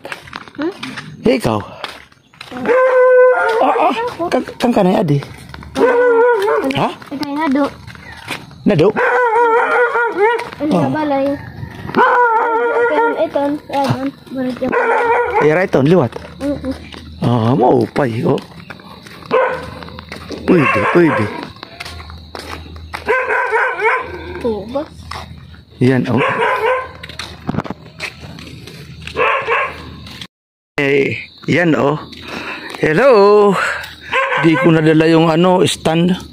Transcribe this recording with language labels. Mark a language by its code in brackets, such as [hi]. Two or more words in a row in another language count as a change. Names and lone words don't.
[war] Ikaw. Kang kanay adi. Ha? Itay nado. Nado? Ano sa balay? Iton. Adon. Barit yung Ira ito, liwat. Maupay. Oh. Pwede. tuba. [tl] Yan, oh. Yan, oh. Hello. Di ko nadala yung stand.